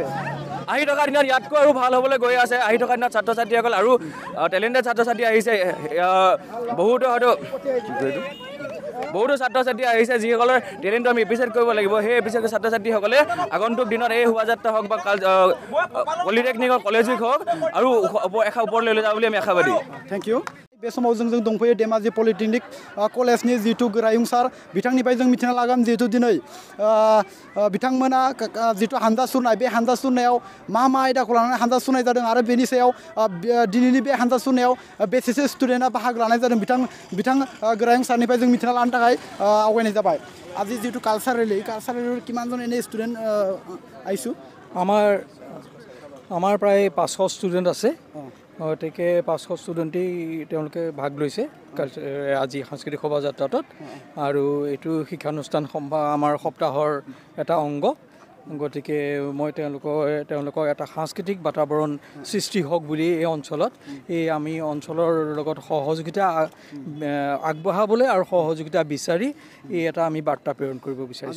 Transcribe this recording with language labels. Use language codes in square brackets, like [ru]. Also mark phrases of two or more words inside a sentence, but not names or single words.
[as] আহি থকা দিনত ইয়াতকৈ আৰু ভাল হ'বলৈ গৈ আছে আহি থকা দিনত ছাত্ৰ ছাত্ৰীসকল আৰু টেলেণ্টেড ছাত্ৰ ছাত্ৰী আহিছে বহুতো ছাত্ৰ ছাত্ৰী আহিছে যিসকলৰ টেলেণ্টটো আমি এপ্ৰিচিয়েট কৰিব লাগিব সেই এপ্ৰিচিয়েট ছাত্ৰ ছাত্ৰীসকলে আগন্তুক দিনত এই শোভাযাত্ৰা হওক বা পলিটেকনিক হওক [en] college week [as] হওক আৰু ওপৰলৈ লৈ যাব বুলি আমি আশাবাদী [en] thank you [brx] बे समाव जों दंफैयो धेमाजि पलिटेकनिक कलेजनि जितु गोरायुं सार बिथांनिफ्राय जों मिथिना लागोन जितु दिनै बिथांमोना जितु हानजा सुरनाय बे हानजा सुरनायाव मा आयदाखौ लानानै हानजा सुरनाय जादों आरो बेनि सायाव दिनैनि बे हानजा सुरनायाव बेसेसो स्टुडेन्टआ बाहागो लानाय जादों बिथां गोरायुं सारनिफ्राय जों मिथिना लानो थाखाय आवगायनाय जाबाय আজি जितु [en] culture rally [as] কিমানজন এনে ষ্টুডেণ্ট আইছু আমাৰ প্ৰায় 500 ষ্টুডেণ্ট আছে গতিকে 500 ষ্টুডেণ্টেই তেওঁলোকে ভাগ লৈছে আজি সাংস্কৃতিক শোভাযাত্ৰাটোত আৰু এইটো শিক্ষানুষ্ঠান আমাৰ সপ্তাহৰ এটা অংগ গতিকে মই তেওঁলোকৰ এটা সাংস্কৃতিক বাতাবৰণ সৃষ্টি হওক বুলি এই অঞ্চলত আমি অঞ্চলৰ লগত সহযোগিতা আগবঢ়াবলৈ আৰু সহযোগিতা বিচাৰি এটা আমি বাৰ্তা প্ৰেৰণ কৰিব বিচাৰিছোঁ